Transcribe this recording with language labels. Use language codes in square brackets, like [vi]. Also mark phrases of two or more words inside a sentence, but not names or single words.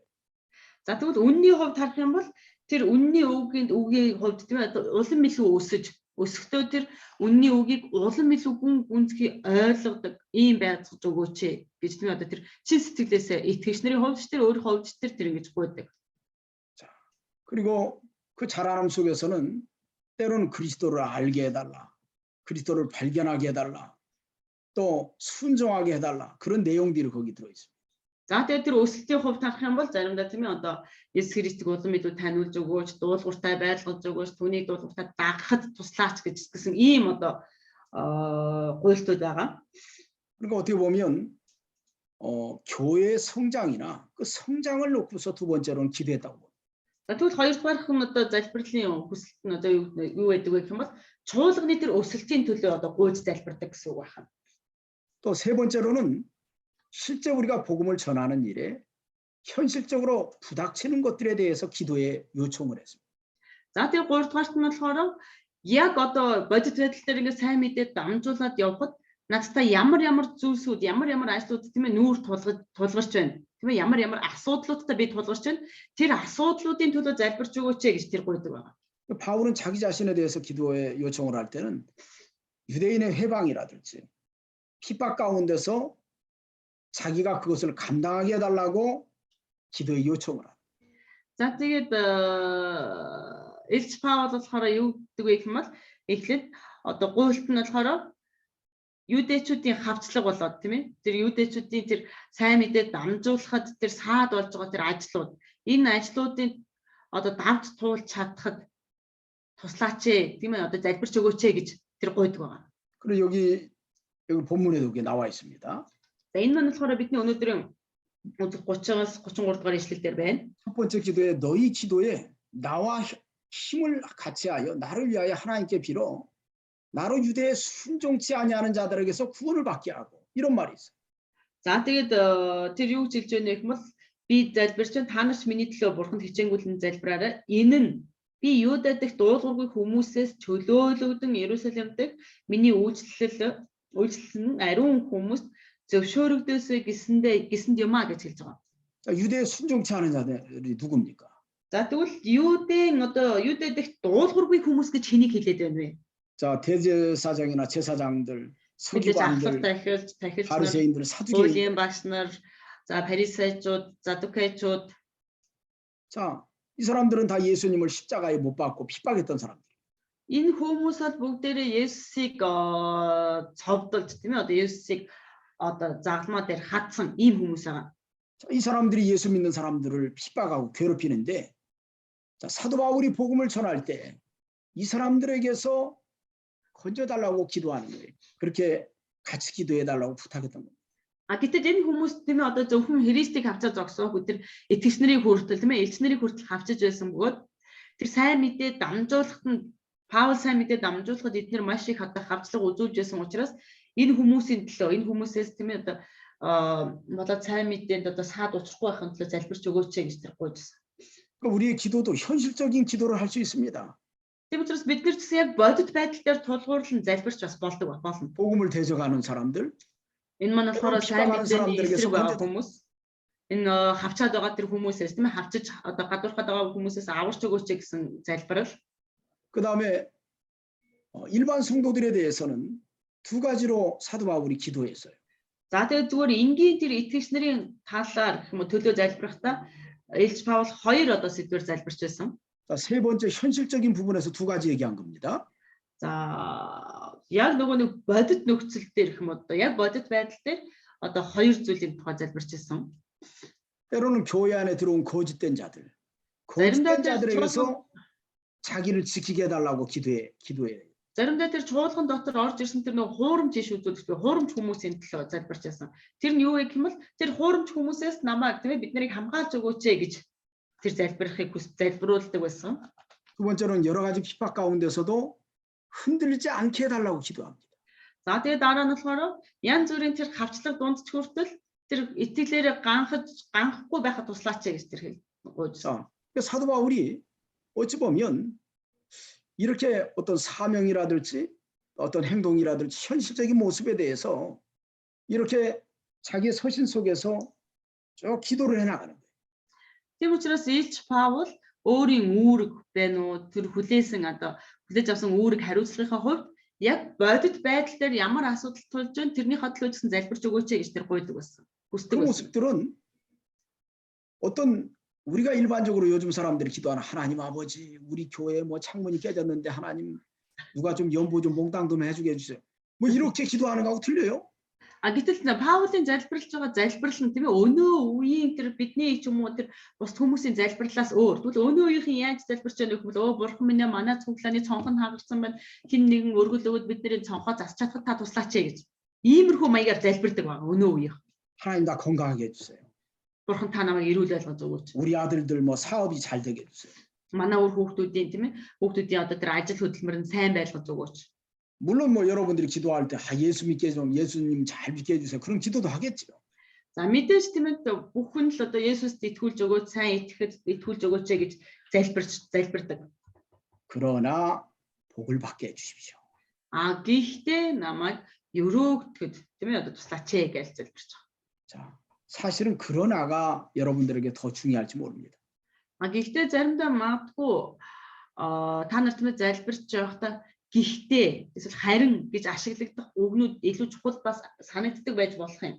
[mn] За тэгвэл үнний хувьд харах юм бол тэр үнний үгийн хувьд тийм ээ улам илүү өсөхдөө тэр үнний үгийг улам илүү гүнзгий ойлгодог ийм байцгаж өгөөч гэж тийм одоо тэр чин сэтгэлээсээ итгэгч нарын хувьд тэр өөр хувьд тэр ингэж гуйдаг. [ko] 자, 그리고 그 자라남 속에서는 때로는 그리스도를 알게 해달라, 그리스도를 발견하게 해달라, 또 순종하게 해달라 그런 내용들이 거기 들어 있습니다. [mn] За тэгээд тэр өсөлтийн хувьд харах юм бол заримдаа тийм ээ одоо Есүс Христийг улам илүү таниулж өгөөч, дуулууртай байлгаж өгөөч, түүнийг дуулууртай дагахад туслаач гэсэн ийм одоо гуйлтууд байгаа. [ko] 그러니까 어떻게 보면 교회의 성장이나 그 성장을 놓고서 두 번째로는 기도했다고 봅니다. [mn] За тэгвэл хоёрдугаарх нь одоо залбирлын хүсэлт нь одоо юу байдаг вэ гэх юм бол чуулганы тэр өсөлтийн төлөө одоо гуйж залбирдаг гэсэн үг байна. [ko] 또 세 번째로는 실제 우리가 복음을 전하는 일에 현실적으로 부닥치는 것들에 대해서 기도에 요청을 했습니다. [mn] За тэгээ гуравдугаарт нь болохоор яг одоо бодит байдал дээр ингээд сайн мэдээд дамжуулаад явхад надтай ямар зүйлсүүд ямар ажлууд тийм ээ нүүр тулгарч байна. Тийм ээ ямар асуудлуудтай би тулгарч байна. Тэр асуудлуудын төлөө залбирч өгөөч гэж тэр гуйдаг байна. [ko] 바울은 자기 자신에 대해서 기도에 요청을 할 때는 유대인의 해방이라든지 핍박 가운데서 자기가 그것을 감당하게 해달라고 기도에 요청을 합니다. [mn] За тэгээд Илч Паул болохоор юу гэдэг вэ гэх юм бол эхлээд одоо гуйлт нь болохоор юудэчүүдийн хавцлага болоод тийм ээ тэр юудэчүүдийн тэр сайн мэдээ дамжуулахад тэр саад болж байгаа тэр ажлууд энэ ажлуудын одоо давж туулж чадхад туслаач тийм ээ одоо залбирч өгөөч гэж тэр гуйдаг байгаа. [ko] 그리고 여기 본문에도 그게 나와 있습니다. [mn] За энэ нь болохоор бидний өнөөдрийн 30-аас 33 дугаар ишлэл дээр байна. [ko] 첫 번째 기도에 너희 기도에 나와 힘을 같이하여 나를 위하여 하나님께 빌어 나로 유대에 순종치 아니하는 자들에게서 구원을 받게 하고 이런 말이 있어요. [mn] За тэгээд тэр юу гэж хэлж байна гэх юм бол би залбирч та нарт миний төлөө бурханд хичээнгүйлэн залбираарай. Энэ нь би Юудад дэх дуулуургүй хүмүүсээс чөлөөлөгдөн Иерусалим дэх миний үйлчлэл ариун хүмүүст зөвшөөрөгдөөсэй гэсэнд юм а гэж хэлж байгаа. [ko] 자, 유대에 순종치 않은 자들이 누굽니까? [mn] За тэгвэл Юудад дэх дуулуургүй хүмүүс гэж хэнийг хэлээд байна вэ? [ko] 자, 대제사장이나 제사장들, 서기관들, 바리새인들, 사두개인. [mn] Үлийн багш нар, за 바리새인чууд, задукейчууд. [ko] 자, 이 사람들은 다 예수님을 십자가에 못 박고 핍박했던 사람들. [mn] Энэ хүмүүс бол бүгдээрээ Есүсийг цовдолж тийм ээ одоо Есүсийг одоо загламаа дээр хатсан ийм хүмүүс байгаа. [ko] 자, 이 사람들이 예수 믿는 사람들을 핍박하고 괴롭히는데 자, 사도 바울이 복음을 전할 때 이 사람들에게서 건져달라고 기도하는 거예요. 그렇게 같이 기도해달라고 부탁했던 겁니다. [mn] Гэтэл энэ хүмүүс тийм ээ одоо зөвхөн Христийг хавчаад зогсоо тэр итгэгч нарыг хүртэл тийм ээ элч нарыг хүртэл хавчаж байсан бөгөөд тэр сайн мэдээ дамжуулахад нь Паул сайн мэдээ дамжуулахад эдгээр маш их одоо хавцлага үзүүлж байсан учраас энэ хүмүүсийн төлөө энэ хүмүүсээс тийм ээ одоо болоод сайн мэдээнд одоо саад учрахгүй байхын төлөө залбирч өгөөч гэж тэр гуйжсэн. [ko] 우리의 기도도 현실적인 기도를 할 수 있습니다. [mn] Тийм учраас бид нар ч яг бодит байдал дээр тулгуурлан залбирч бас болно. [ko] 복음을 대적하는 사람들, [mn] Энэ маань болохоор сайн мэдээний эсрэг байгаа хүмүүс. Энэ хавчаад байгаа тэр хүмүүсээс тийм ээ хавчиж одоо гадуурхаад байгаа хүмүүсээс аварч өгөөч гэсэн залбирал. [ko] 그다음에 일반 성도들에 대해서는 두 가지로 사도 바울이 기도했어요. [mn] За тэгээд зүгээр энгийн тэр итгэгч нарын талаар гэх юм уу төлөө залбирахдаа Илч Паул хоёр одоо сэдвээр залбирч байсан. [ko] 자, 세 번째 현실적인 부분에서 두 가지 얘기한 겁니다. [mn] За яг нөгөө нэг бодит нөхцөл дээр гэх юм одоо яг бодит байдал дээр одоо хоёр зүйлийн тухай залбирч байсан. [ko] 때로는 교회 안에 들어온 거짓된 자들, 거짓된 자들에게서 자기를 지키게 해달라고 기도해요. [mn] Заримдаа тэр чуулган дотор орж ирсэн тэр нөгөө хуурамч иш үзүүлдэг хуурамч хүмүүсийн төлөө залбирч байсан. Тэр нь юу вэ гэх юм бол тэр хуурамч хүмүүсээс намайг тийм ээ бид нарыг хамгаалж өгөөч гэж тэр залбирахыг залбируулдаг байсан. [ko] 두 번째로는 여러 가지 핍박 가운데서도 흔들리지 않게 해달라고 기도합니다. [mn] За тэгээд дараа нь болохоор янз бүрийн тэр хавчлаг дундч хүртэл тэр итгэлээрээ ганхахгүй байхад туслаач гэж тэр хэлж. [ko] 자, 사도 바울이 어찌 보면 이렇게 어떤 사명이라든지 어떤 행동이라든지 현실적인 모습에 대해서 이렇게 자기의 서신 속에서 쭉 기도를 해나가는 거예요. [mn] Тийм учраас Илч Паул өөрийн үүрэг байна уу тэр хүлээж авсан үүрэг хариуцлагынхаа хувьд яг бодит байдал дээр ямар асуудал тулж байна тэрний хотлоо гэсэн залбирч өгөөч гэж тэр гуйдаг байсан. [ko] 그 [mn] хүсдэг байсан. [ko] 모습들은 어떤 우리가 일반적으로 요즘 사람들이 기도하는 하나님 아버지 우리 교회 뭐 창문이 깨졌는데 하나님 누가 좀 연보 좀 몽땅 좀 해주게 해주세요. 뭐 이렇게 기도하는 거하고 틀려요? [mn] Гэтэл Паулын залбирлж байгаа залбирал нь тийм ээ өнөө үеийн тэр бидний ч юм уу тэр бус хүмүүсийн залбирлаас өөр. Тэгвэл өнөө үеийн яаж залбирч байгааг бол бурхан минь манай цуглааны цонхон хагарсан байна. Хин нэгэн өргөл өгöd бидний цонхоо засч чадхад та туслаач гэж. Иймэрхүү маягаар залбирдаг байгаа өнөө үеийн. [ko] 하나님 나 건강하게 해주세요. [mn] Бурхан та намайг эрүүл байлгаж өгөөч. [ko] 우리 아들들 뭐 사업이 잘 되게 해주세요. [mn] Манай өөр хүүхдүүдийн тийм ээ хүүхдүүдийн одоо тэр ажил хөдөлмөр нь сайн байлгаж өгөөч. [ko] 물론 뭐 여러분들이 기도할 때 예수 믿게 좀 예수님 잘 믿게 해주세요. 그런 기도도 하겠죠. [mn] За мэдээж тийм ээ бүх хүн л одоо Есүст итгүүлж өгөөч, сайн итгэхэд итгүүлж өгөөч гэж залбирдаг. [ko] 그러나 복을 받게 해주십시오. [mn] Гэхдээ намайг өрөөгдөд тийм ээ одоо туслаач гэж залбирч байгаа. [ko] 자, 사실은 그러나가 여러분들에게 더 중요할지 모릅니다. [mn] Гэхдээ заримдаа магадгүй та нар тийм ээ залбирч байхдаа гэхдээ эсвэл харин гэж ашиглагдах үгнүүд илүү чухал бас санагддаг байж болох юм.